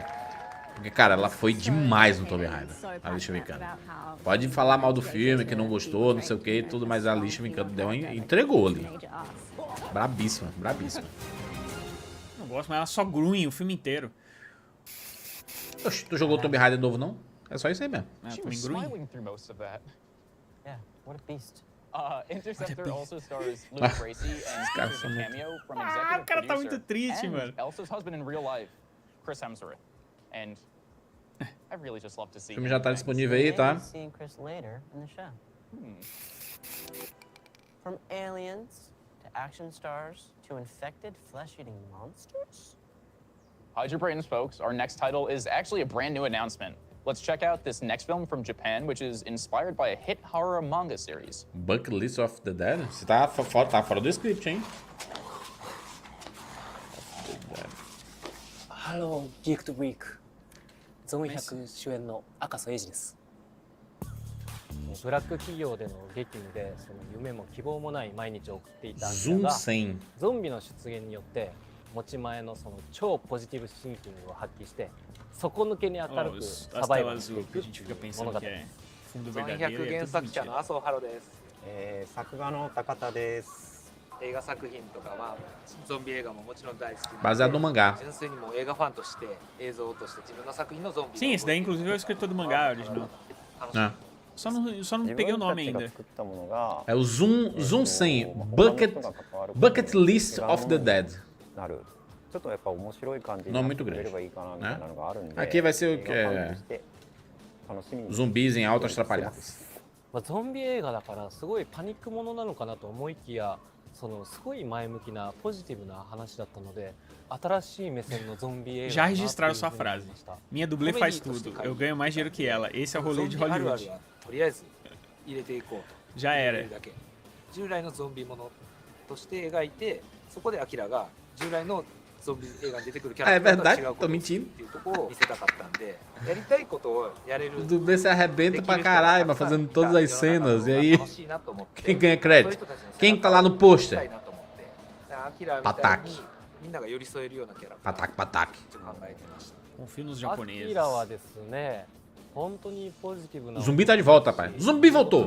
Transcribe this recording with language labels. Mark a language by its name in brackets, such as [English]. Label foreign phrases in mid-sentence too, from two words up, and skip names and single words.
[Portuguese] Porque, cara, ela foi demais no Tomb Raider, a Alicia Vikander. Pode falar mal do filme, que não gostou, não sei o que e tudo, mas a Alicia Vikander entregou ali. Brabíssima, brabíssima. Não gosto, mas ela só grunhe o filme inteiro. Oxe, tu jogou o Tomb Raider novo, não? É só isso aí mesmo. [English] What a beast. Interceptor also stars Luke Bracey and features a cameo from executive [Portuguese] o cara tá muito [English] producer [Portuguese] triste, [English] and [Portuguese] mano. [English] Elsa's husband in real life, Chris Hemsworth. And I really just love to see [Portuguese] O filme já tá disponível aí, tá? [English] Seeing Chris later in the show. From aliens to action stars to infected flesh-eating monsters. Hide your brains, folks. Our next title is actually a brand new announcement. Let's check out this next film from Japan, which is inspired by a hit horror manga series. Bucket List of the Dead? [Portuguese] Você tá fora do script, hein? [English] Hello, Geeked Week. [Japanese] ゾン100主演の赤楚衛二です。ブラック企業での激務でその夢も希望もない毎日を送っていたアンがゾンビの出現によって持ち前のその超ポジティブシンキングを発揮して底抜けに明るくサバイバルしていく物語。ゾン100原作者の麻生ハロです。作画の高田です。映画作品とかはゾンビ映画ももちろん大好き。 [Portuguese] Baseado no mangá. [Japanese] 純粋にも映画ファンとして映像として自分の作品のゾンビ。 [Portuguese] Sim, esse daí inclusive é o escritor do mangá original. É. Só não peguei o nome ainda. É o Zoom 100, Bucket List of the Dead. Nome muito grande, né? Aqui vai ser o que é zumbis em altas atrapalhadas. [Japanese] ゾンビ映画だからすごいパニックものなのかなと思いきや、そのすごい前向きなポジティブな話だったので、新しい目線のゾンビ映画。 [Portuguese] Já registraram sua frase. Minha dublê faz tudo. Eu ganho mais dinheiro que ela. Esse é o rolê de Hollywood. Já era. [Japanese] 従来のゾンビものとして描いて、そこでアキラが従来のゾンビ映画に出てくるキャラクターと違うことっていうところを見せたかったんで、やりたいことをやれる。 [Portuguese] O dublê se arrebenta pra caralho, mas fazendo todas as cenas. E aí, quem ganha crédito? Quem tá lá no pôster? Pataque. Pataque, pataque. Confio nos japoneses. O zumbi tá de volta, pai. O zumbi voltou.